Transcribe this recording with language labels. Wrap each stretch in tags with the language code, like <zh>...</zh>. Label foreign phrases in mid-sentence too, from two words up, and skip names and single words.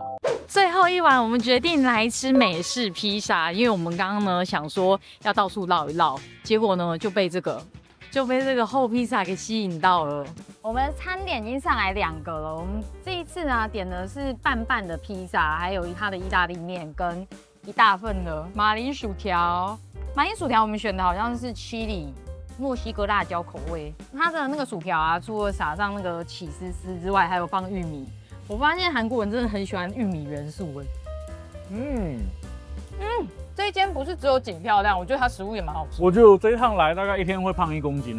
<zh>最後一碗，我們決定來吃美式披薩，因為我們剛剛呢想說要到處繞一繞，結果呢就被這個厚披薩給吸引到了。我們的餐點已經上來2個了，我們這一次呢點的是半半的披薩，還有它的意大利麵跟一大份的馬鈴薯條。馬鈴薯條我們選的好像是 chili 墨西哥辣椒口味，它的那個薯條啊，除了撒上那個起司絲之外，還有放玉米。我發現韓國人真的很喜歡玉米元素哎。這一間不是只有景漂亮，我覺得它食物也蠻好吃。我覺得我這一趟來大概1天會胖1公斤哎，</zh>